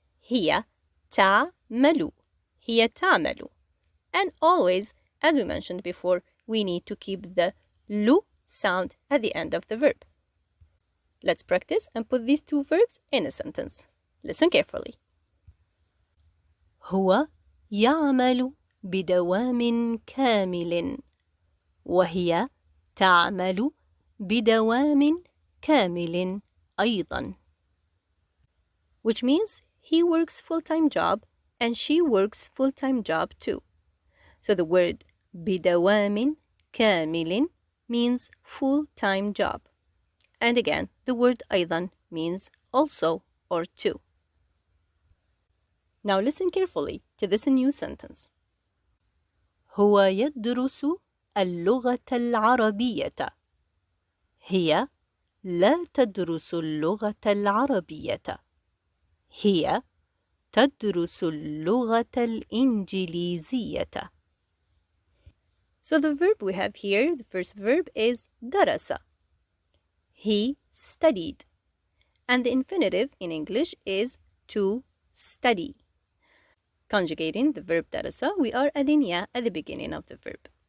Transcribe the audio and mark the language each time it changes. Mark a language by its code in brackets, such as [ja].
[ar] هي تعمل. هي تعمل. [en] And always, as we mentioned before, we need to keep the lu sound at the end of the verb. Let's practice and put these two verbs in a sentence. Listen carefully. [ar] هو يعمل بدوام كامل وهي تعمل بدوام كامل أيضا. [en] Which means he works full-time job and she works full-time job too. So the word [ar] بدوام كامل [en] means full-time job. And again, the word أيضا means also or too. Now listen carefully to this new sentence. [ar] هو يدرس اللغة العربية. هي لا تدرس اللغة العربية. هي تدرس اللغة الإنجليزية. [en] So the verb we have here, the first verb is درس. He studied. And the infinitive in English is to study. Conjugating the verb درس, we are adding ya at the beginning of the verb.